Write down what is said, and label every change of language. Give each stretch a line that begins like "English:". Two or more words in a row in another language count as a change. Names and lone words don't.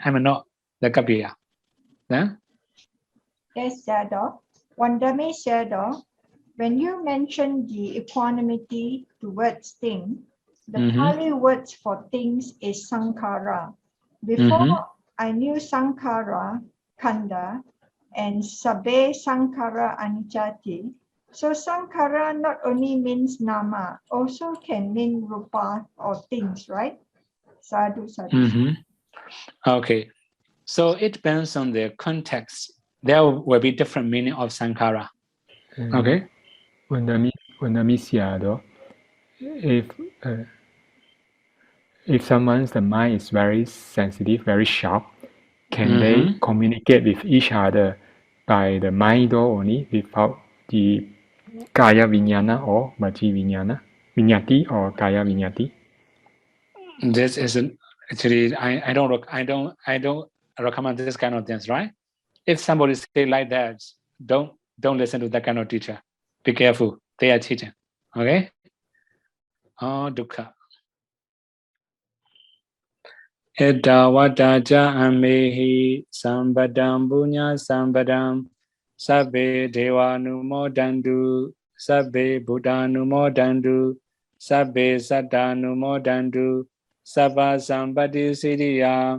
English: I'm not the kapiya. Yeah? Yes, Sayadaw.
Pali: Wandami Sayadaw,
English: when you mentioned the equanimity towards things, the Pali words for things is sankhara. Before I knew sankhara, kanda, and
Pali: sabbe sankhara anicati.
English: So sankhara not only means nama, also can mean rupa or things, right?
Pali: Sadhu, sadhu.
English: Okay, so it depends on the context. There will be different meaning of sankhara. Okay.
Pali: Wandami Sayadaw,
English: if someone's the mind is very sensitive, very sharp, can they communicate with each other by the mind only without the
Pali: kaya vinyana
English: or
Pali: maji vinyana, vinyati
English: or
Pali: kaya vinyati?
English: This isn't actually. I don't recommend this kind of things, right? If somebody say like that, don't listen to that kind of teacher. Be careful. They are teaching. Okay. Oh, dukkha.
Pali: Etta vadaja amehi sambadam bunya sambadam sabbe devanumodandu sabbe buddhanumodandu sabbe sattanumodandu sabba sambati siddhiya